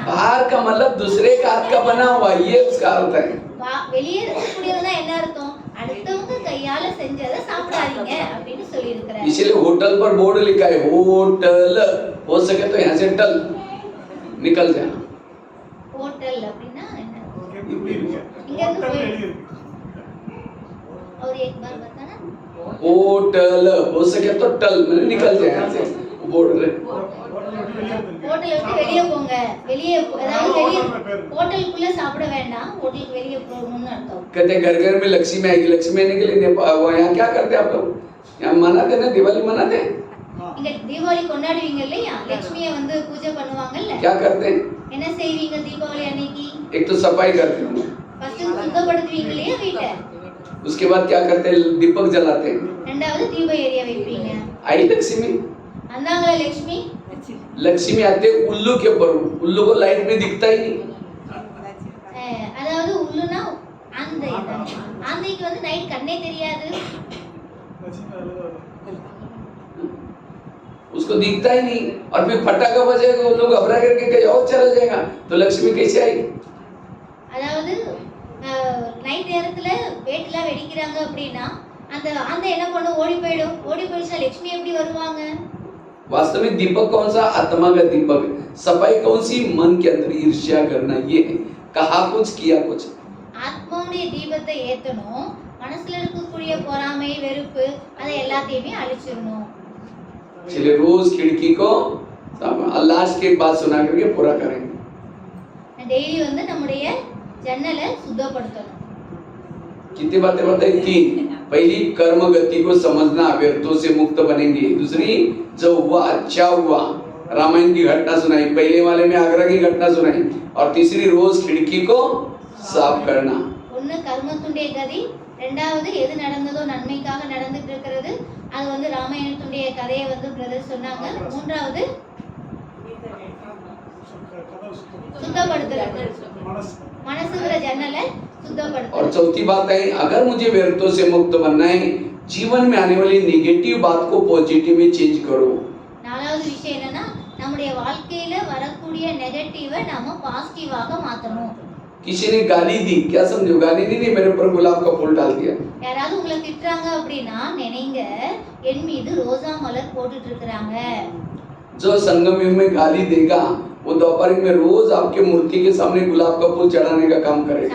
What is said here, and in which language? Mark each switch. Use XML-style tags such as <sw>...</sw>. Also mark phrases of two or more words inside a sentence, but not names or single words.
<hi>बाहर का मतलब दूसरे का हाथ का बना हुआ, ये उसका अर्थ है।</hi> <ta>வெளியே இருக்கக்கூடியதுன்னா என்ன अर्थம், அடுத்தவங்க கையால செஞ்சதை சாப்பிடாதீங்க அப்படின்னு சொல்லி இருக்கிறார்.</ta> <hi>इसलिए होटल पर बोर्ड लिखा है होटल, हो सके तो यहाँ से टल निकल जाना।</hi> <ta>ஹோட்டல் அப்படின்னா என்ன, இப்படி இருக்கு. இங்க இருந்து ஹோட்டல் போய் எழுதி இருக்கு.</ta> <hi>और एक बार बताना, होटल हो सके तो टल मैंने निकल जाए यहाँ से बोर्ड में।</hi> <ta>ஹோட்டல் விட்டு வெளியே போங்க. வெளியே அதாவது வெளியே ஹோட்டலுக்குள்ள சாப்பிட வேண்டாம், ஹோட்டலுக்கு வெளியே போகணும்னு அர்த்தம்.</ta> <hi>कहते घर घर में लक्ष्मी आएगी, लक्ष्मी आने के लिए यहाँ क्या करते हैं आप लोग? यहाँ मनाते ना, दिवाली मनाते हैं।</hi> <ta>இங்க தீபாவளி கொண்டாடுவீங்க இல்லையா, லட்சுமியை வந்து பூஜை பண்ணுவாங்கல்ல.</ta> <hi>क्या करते हैं?</hi> <ta>என்ன செய்வீங்க தீபாவளி அன்னைக்கு?</ta> <hi>एक तो सफाई करते हैं,</hi> <ta>ஃபர்ஸ்ட் சுத்தப்படுத்துவீங்க இல்லையா வீட்டை.</ta> <hi>उसके बाद क्या करते हैं? दीपक जलाते हैं।</hi> <ta>ரெண்டாவது தீப எரிய வைப்பீங்க.</ta> <hi>आई लक्ष्मी,</hi> <ta>அந்தாங்களா லட்சுமி.</ta> <hi>लक्ष्मी आते उल्लू के ऊपर, उल्लू को लाइट में दिखता ही नहीं।</hi> <ta>அதாவது உள்ளுனா ஆந்தை தான். ஆந்தைக்கு வந்து நைட் கண்ணே தெரியாது,</ta> <hi>उसको दिखता ही नहीं, और फिर फटाका बजेगा वो लोग घबरा करके कहीं और चला जाएगा, तो लक्ष्मी कैसे आएगी?</hi> <ta>அதாவது நைட் நேரத்துல வேட்டுலாம் வெடிக்கிறாங்க அப்படின்னா அந்த அந்த என்ன பண்ணும், ஓடி போயிடும். ஓடி போயிடுச்சுன்னா லட்சுமி எப்படி வருவாங்க?</ta> <hi>वास्तव में दीपक कौन सा? आत्मा का दीपक। सफाई कौन सी? मन के अंदर ईर्ष्या करना। ये कहा कुछ किया कुछ।</hi> <ta>ஆத்மாவுடைய தீபத்தை ஏத்தணும், மனசுல இருக்கக்கூடிய பொறாமை வெறுப்பு அதை எல்லாத்தையுமே அழிச்சிடணும்.</ta> <hi>इसलिए रोज खिड़की को लास्ट की एक बात सुना करके पूरा करेंगे।</hi> <ta>டெய்லி வந்து நம்முடைய ஜன்னலை சுத்தப்படுத்தணும்.</ta> <hi>कितनी बातें बताई? 3। पहली कर्म गति को समझना, व्यर्थों से मुक्त बनेंगे। दूसरी, जो हुआ अच्छा हुआ, रामायण की घटना सुनाई। पहले वाले में आगरा की घटना सुनाई। और तीसरी, रोज खिड़की को साफ करना।</hi> <ta>ஒன்னு கர்மத்துடைய கதி, ரெண்டாவது எது நடந்ததோ நன்மைக்காக நடந்துட்டு இருக்கிறது, அது வந்து ராமாயணத்துடைய கதையை வந்து பிரதர் சொன்னாங்க. மூன்றாவது சுத்தப்படுத்துறது, மனசுங்கிற ஜன்னலை और சுத்தப்படுத்துறது.</ta> <hi>चौथी बात है, अगर मुझे व्यर्थों से मुक्त बनना है, जीवन में आने वाली नेगेटिव बात को पॉजिटिव में चेंज करो।</hi> <ta>நாலாவது விஷயம் என்னன்னா, நம்முடைய வாழ்க்கையில வரக்கூடிய நெகட்டிவை நாம பாசிட்டிவாக மாத்தணும்.</ta> <hi>किसी ने गाली दी, क्या समझो? गाली नहीं, मेरे ऊपर गुलाब का फूल डाल दिया।</hi> <ta>யாராவது உங்களை திட்டுறாங்க அப்படின்னா நினைங்க, என் மீது ரோஜா மலர் போட்டுட்டு இருக்கிறாங்க.</ta> <hi>जो संगम युग में गाली देगा, वो दोपहर में रोज आपके मूर्ति के सामने गुलाब का फूल चढ़ाने का काम करेगा।</hi>